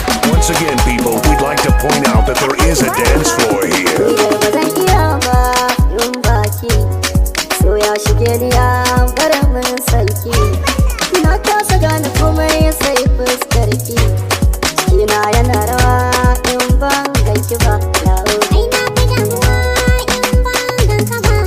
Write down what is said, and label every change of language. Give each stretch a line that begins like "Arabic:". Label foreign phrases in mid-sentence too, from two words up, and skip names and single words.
English: Once again, people, we'd like to point out that there is a dance floor here.
Hausa: Ba zan iya ba in baki, so ya shige ni ya bar min sarki. Na kasa gane komai sai fuskar ki. Cikina yana rawa in ban ganki ba. Yawo. Ai na fi damuwa in ban ganka ba.